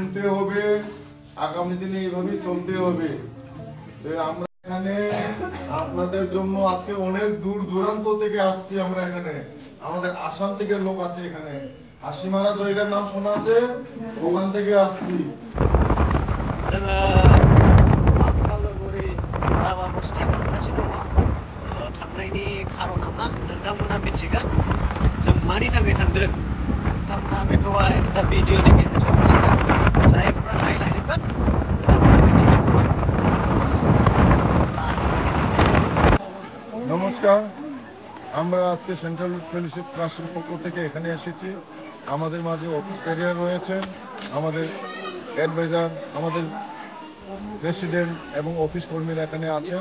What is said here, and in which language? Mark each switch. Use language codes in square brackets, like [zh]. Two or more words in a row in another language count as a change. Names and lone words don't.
[bn] চলতে হবে, আগামী দিনে এইভাবেই চলতে হবে। আমরা এখানে আপনাদের জন্য আজকে অনেক দূর দূরান্ত থেকে আসছি। আমরা এখানে আমাদের আসাম থেকে লোক আছে, এখানে হাসিমারা জায়গার নাম শোনা আছে, ওখান থেকে আসছি। [brx] थांनायनि खार'ना मा नोंथांमोना मिथिगोन जों मानि थाखाय थांदों नोंथांमोना बेखौहाय दा भिडिअनि गेजेरजों मिथिगोन जायफोरा नायलाजोबगोन [bn] নমস্কার, আমরা আজকে সেন্ট্রাল ফেলোশিপ ট্রাস্টের পক্ষ থেকে এখানে এসেছি। আমাদের মাঝে [en] office carrier [bn] রয়েছেন, আমাদের অ্যাডভাইজার, আমাদের প্রেসিডেন্ট এবং অফিস কর্মীরা এখানে আছেন।